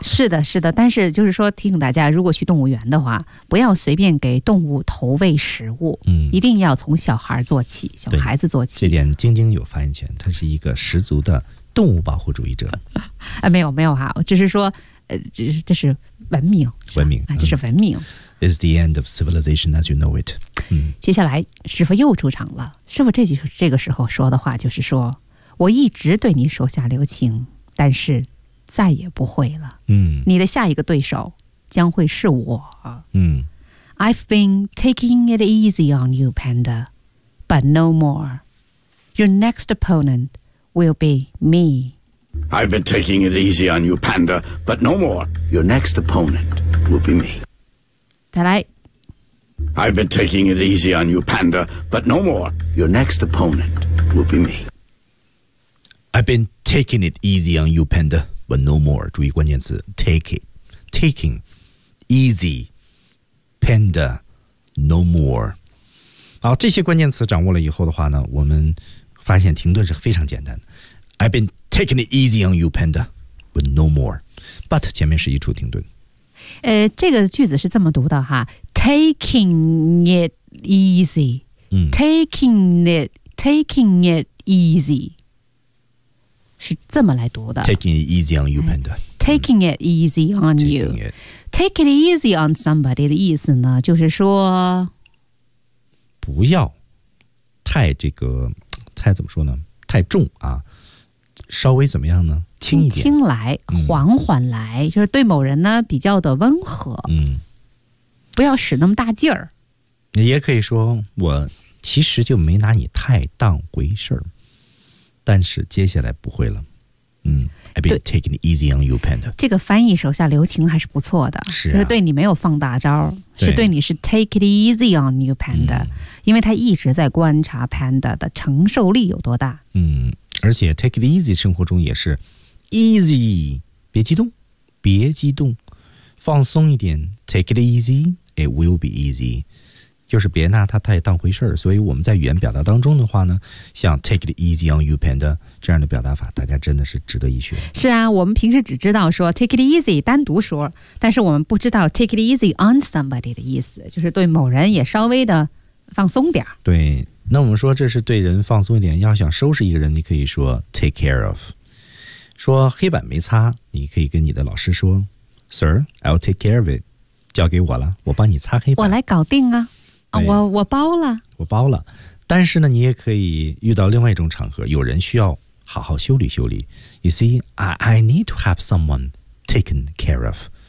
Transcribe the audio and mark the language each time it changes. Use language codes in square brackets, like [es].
[zh] 是的是的，但是就是说提醒大家，如果去动物园的话不要随便给动物投喂食物、嗯、一定要从小孩做起，小孩子做起。这点晶晶有发言权，他是一个十足的动物保护主义者。啊、没有没有哈，只是说这是文明。是文明、啊。这是文明。 [en] 嗯，It's the end of civilization as you know it.、嗯、 [zh] 接下来师傅又出场了。师傅这个时候说的话就是说，我一直对你手下留情，但是再也不会了。嗯，你的下一个对手将会是我。嗯 [en] ，I've been taking it easy on you, Panda, but no more. Your next opponent will be me. I've been taking it easy on you, Panda, but no more. Your next opponent will be me. [zh] 再来。 [en] I've been taking it easy on you, Panda, but no more. Your next opponent will be me. I've been taking it easy on you, Panda, but no more. [zh] 注意关键词 [en] take it, taking easy, Panda, no more. [zh] 好，这些关键词掌握了以后的话呢，我们发现停顿是非常简单的。 [en] I've been taking it easy on you, Panda, but no more. [zh] But 前面是一处停顿。这个句子是这么读的哈 ， [en] taking it easy， [zh] t a k i n g it， taking it easy， 是这么来读的。 [en] Taking it easy on you, Panda. Taking it easy on you. Taking it easy on somebody [zh] 的意思呢，就是说不要太这个太怎么说呢？太重啊，稍微怎么样呢？轻一点，轻来，缓缓来，就是对某人呢比较的温和，嗯，不要使那么大劲儿。你也可以说，我其实就没拿你太当回事儿，但是接下来不会了。 [en] 嗯 ，I've been taking it easy on you, Panda。 [zh] 这个翻译手下留情还是不错的，是、啊、就是对你没有放大招，是对你是 [en] take it easy on you, Panda、嗯。 [zh] 因为他一直在观察 Panda 的承受力有多大。嗯，而且 [en] take it easy [zh] 生活中也是 easy， 别激动，别激动，放松一点 ， [en] take it easy， it will be easy， [zh] 就是别拿他太当回事儿。所以我们在语言表达当中的话呢，像 [en] take it easy on you, Panda。 [zh] 这样的表达法大家真的是值得一学。是啊，我们平时只知道说 [en] take it easy [zh] 单独说，但是我们不知道 [en] take it easy on somebody [zh] 的意思，就是对某人也稍微的放松点。对，那我们说这是对人放松一点，要想收拾一个人你可以说 [en] take care of， [zh] 说黑板没擦你可以跟你的老师说 [en] Sir I'll take care of it， [zh] 交给我了，我帮你擦黑板，我来搞定啊，我包了，我包了。但是呢，你也可以遇到另外一种场合，有人需要好好修理修理。 [en] You see, I need to have someone taken care of.